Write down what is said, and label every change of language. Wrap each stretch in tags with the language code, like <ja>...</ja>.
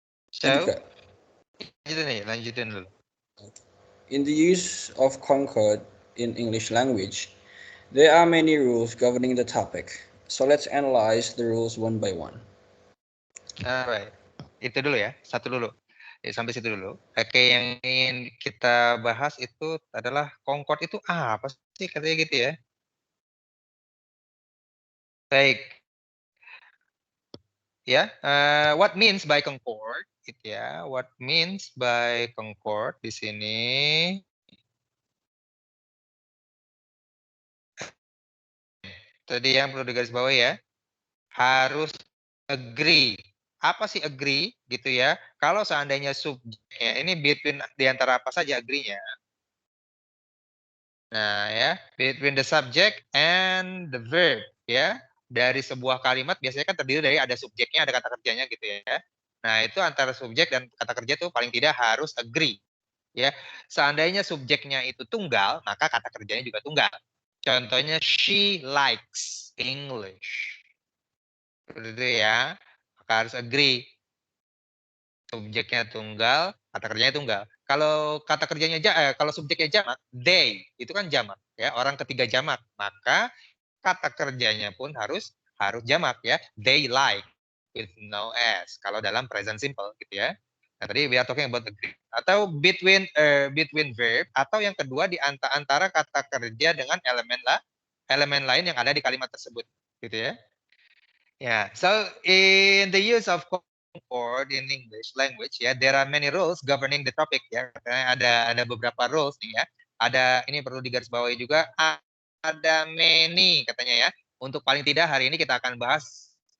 <en>So,</en> <id>Kak. lanjutin dulu.</id> <en>In the use of Concord in English language, there are many rules governing the topic. So let's analyze the rules one by one.</en> <id>Alright. Itu dulu ya, satu dulu. Ya, sampai situ dulu. Oke, yang ingin kita bahas itu adalah Concord itu apa sih, katanya gitu ya. Baik.</id> <en>Ya, what means by Concord?</en> <id>Gitu ya.</id> <en>What means by Concord</en> <id>di sini? Tadi yang perlu digarisbawahi ya. Harus agree. Apa sih agree gitu ya? Kalau seandainya subjeknya ini between di antara apa saja agree-nya?</id> <en>Nah, ya, between the subject and the verb, ya.</en> <id>Dari sebuah kalimat biasanya kan terdiri dari ada subjeknya, ada kata kerjanya gitu ya. Nah, itu antara subjek dan kata kerja tuh paling tidak harus agree, ya. Seandainya subjeknya itu tunggal, maka kata kerjanya juga tunggal.</id> <en>Contohnya she likes English.</en> <id>Itu ya. Maka harus agree. Subjeknya tunggal, kata kerjanya tunggal. Kalau kata kerjanya kalau subjeknya jamak, they itu kan jamak ya, orang ketiga jamak. Maka kata kerjanya pun harus jamak ya.</id> <en>They like with no s</en> <id>kalau dalam</id> <en>present simple gitu ya.</en> <id>Nah, tadi</id> <en>we are talking about agree.</en> <id>Atau between verb, atau yang kedua di antara kata kerja dengan elemen lain yang ada di kalimat tersebut gitu ya.</id> <en>Yeah, so in the use of Concord in English language ya, there are many rules governing the topic ya.</en> <id>Ada beberapa rules nih ya. Ada, ini perlu digarisbawahi juga, ada many katanya ya. Untuk paling tidak hari ini kita akan bahas</id>